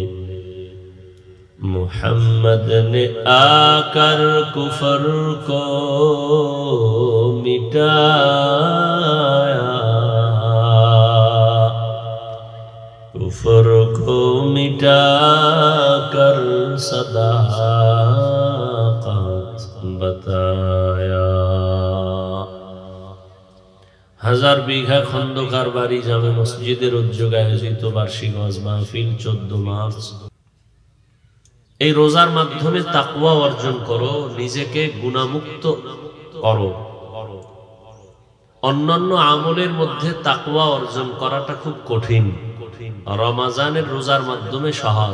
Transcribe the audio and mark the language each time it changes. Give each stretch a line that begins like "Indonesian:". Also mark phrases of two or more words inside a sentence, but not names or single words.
Urdu: محمد نے آ کر کفر کو مٹایا، کفر کو مٹا کر صداقت بتایا.
Bangla: 1000 বিঘা খন্দকার বাড়ি জামে মসজিদের উদ্যোগে আয়োজিত বার্ষিক ওয়াজ মাহফিল 14 মার্চ। এই রোজার মাধ্যমে তাকওয়া অর্জন করো, নিজেকে গুনাহমুক্ত করো। অন্যান্য আমলের মধ্যে তাকওয়া অর্জন করাটা খুব কঠিন, রমজানের রোজার মাধ্যমে সহজ।